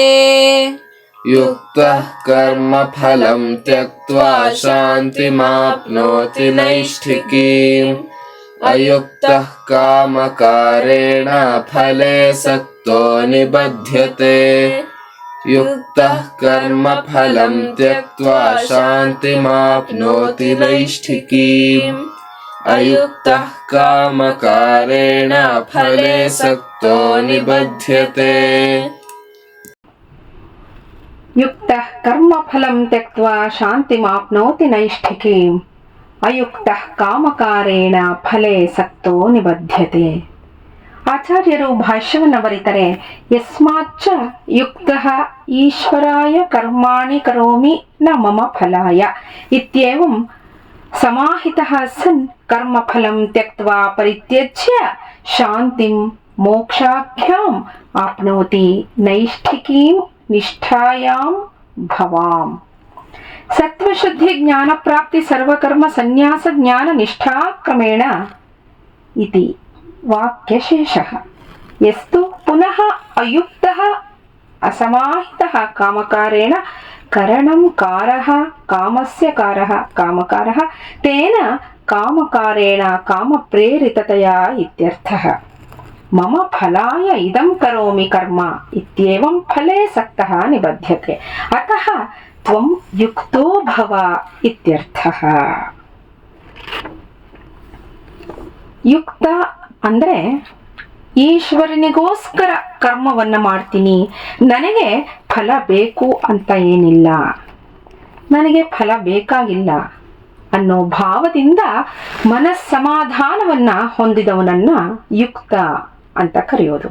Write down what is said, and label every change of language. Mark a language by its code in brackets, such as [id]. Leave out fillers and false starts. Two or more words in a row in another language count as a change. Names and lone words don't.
[sa] युक्तः कर्मफलं त्यक्त्वा शान्तिमाप्नोति नैष्ठिकीम् अयुक्तः कामकारेण फले सक्तो निबध्यते युक्तः कर्मफलं त्यक्त्वा शान्तिमाप्नोति नैष्ठिकीम् अयुक्तः कामकारेण फले सक्तो निबध्यते युक्तः कर्मफलं त्यक्त्वा शान्तिमाप्नोति नैष्ठिकीम् अयुक्तः ಕಾಮಕಾರೇಣ ಫಲೆ ಸಕ್ತೋ ನಿಬಧ್ಯತೆ. [kn] ಆಚಾರ್ಯರು ಭಾಷ್ಯವನ್ನು ಬರೀತಾರೆ, [sa] ಯಸ್ಮಾಚ್ಚ ಯುಕ್ತಃ ಈಶ್ವರಾಯ ಕರ್ಮಾಣಿ ಕರೋಮಿ ನ ಮಮ ಫಲಾಯ ಇತ್ಯೇವಂ ಸಮಾಹಿತಃ ಸನ್ ಕರ್ಮಫಲಂ ತ್ಯಕ್ತ್ವಾ ಪರಿತ್ಯಜ್ಯ ಶಾಂತಿಂ ಮೋಕ್ಷಾಖ್ಯಾಂ ಆಪ್ನೋತಿ ನೈಷ್ಠಿಕೀಂ ನಿಷ್ಠಾಯಾಂ ಭವಾಂ. ಸತ್ವಶುದ್ಧಿ ಜ್ಞಾನ ಪ್ರಾಪ್ತಿ ಸರ್ವಕರ್ಮ ಸನ್ಯಾಸ ಜ್ಞಾನ ನಿಷ್ಠಾ ಕ್ರಮೇಣ ಇತಿ ವಾಕ್ಯಶೇಷಃ. ಯಸ್ತು ಪುನಃ ಅಯುಕ್ತಃ ಅಸಮಾಹಿತಃ ಕಾಮಕಾರೇಣ ಕರಣಂ ಕಾರಃ ಕಾಮಸ್ಯ ಕಾರಃ ಕಾಮಕಾರಃ ತೇನ ಕಾಮಕಾರೇಣ ಕಾಮಪ್ರೇರಿತತಯಾ ಇತ್ಯರ್ಥಃ. ಮಮ ಫಲಾಯ ಇದಂ ಕರೋಮಿ ಕರ್ಮ ಇತ್ಯೇವಂ ಫಲೇ ಸಕ್ತಃ ನಿಬಧ್ಯತೆ ಅತಃ ತ್ವಂ ಯುಕ್ತೋ ಭವ ಇತ್ಯರ್ಥಃ. [kn] ಯುಕ್ತ ಅಂದ್ರೆ ಈಶ್ವರನಿಗೋಸ್ಕರ ಕರ್ಮವನ್ನ ಮಾಡ್ತೀನಿ, ನನಗೆ ಫಲ ಬೇಕು ಅಂತ ಏನಿಲ್ಲ, ನನಗೆ ಫಲ ಬೇಕಾಗಿಲ್ಲ ಅನ್ನೋ ಭಾವದಿಂದ ಮನಸ್ಸಮಾಧಾನವನ್ನ ಹೊಂದಿದವನನ್ನ ಯುಕ್ತ ಅಂತ ಕರೆಯೋದು.